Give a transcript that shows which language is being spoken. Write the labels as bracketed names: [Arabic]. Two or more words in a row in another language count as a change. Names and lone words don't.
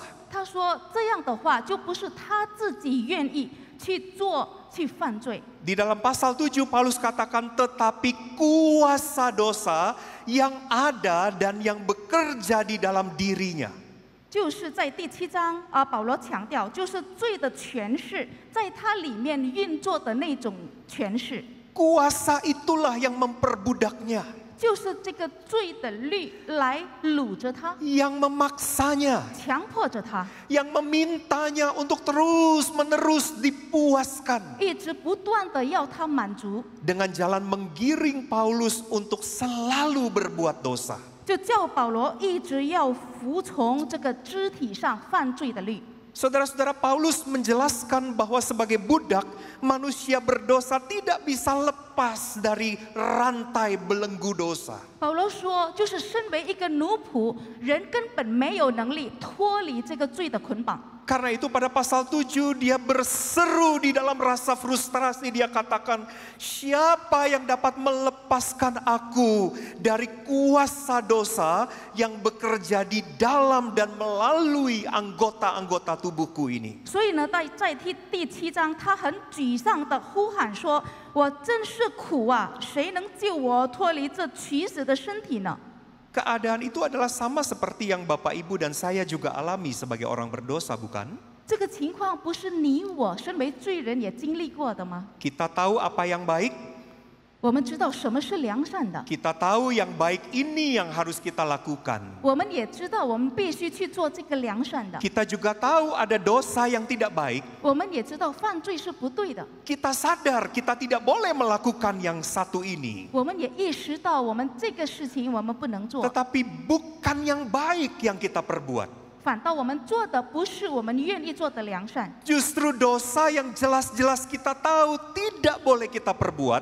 [Chinese] 他说这样的话，就不是他自己愿意去做、去犯罪。 [Indonesian] Di dalam pasal 7 Paulus katakan tetapi kuasa dosa yang ada dan yang bekerja di dalam dirinya. [Chinese] 就是在第7章保罗强调，就是罪的权势在它里面运作的那种权势， [Indonesian] Kuasa itulah yang memperbudaknya, [Chinese] 就是这个罪的律来掳着他， [Indonesian] yang memaksanya, [Chinese] 强迫着他， [Indonesian] yang memintanya untuk terus-menerus dipuaskan. [Chinese] 一直不断的要他满足， [Indonesian] Dengan jalan menggiring Paulus untuk selalu berbuat dosa. [Chinese] 就叫保罗一直要服从这个肢体上犯罪的律。 [Indonesian] Saudara-saudara, Paulus menjelaskan bahwa sebagai budak, manusia berdosa tidak bisa lepas dari rantai belenggu dosa. [Chinese] 保罗说，就是身为一个奴仆，人根本没有能力脱离这个罪的捆绑。 [Indonesian] Karena itu pada pasal 7 dia berseru di dalam rasa frustrasi. Dia katakan, siapa yang dapat melepaskan aku dari kuasa dosa yang bekerja di dalam dan melalui anggota-anggota tubuhku ini. [Chinese] 所以呢，在第7章，他很沮丧地呼喊说：“我真是苦啊！谁能救我脱离这取死的身体呢？” [Indonesian] Keadaan itu adalah sama seperti yang Bapak Ibu dan saya juga alami sebagai orang berdosa, bukan? [Chinese] 这个情况不是你我身为罪人也经历过的吗？ [Indonesian] Kita tahu apa yang baik, [Chinese] 我们知道什么是良善的， [Indonesian] kita tahu yang baik ini yang harus kita lakukan. [Chinese] 我们也知道我们必须去做这个良善的， [Indonesian] Kita juga tahu ada dosa yang tidak baik. [Chinese] 我们也知道犯罪是不对的， [Indonesian] Kita sadar kita tidak boleh melakukan yang satu ini. [Chinese] 我们也意识到我们这个事情我们不能做， [Indonesian] Tetapi bukan yang baik yang kita perbuat. [Chinese] 反倒我们做的不是我们愿意做的良善， [Indonesian] Justru dosa yang jelas-jelas kita tahu tidak boleh kita perbuat,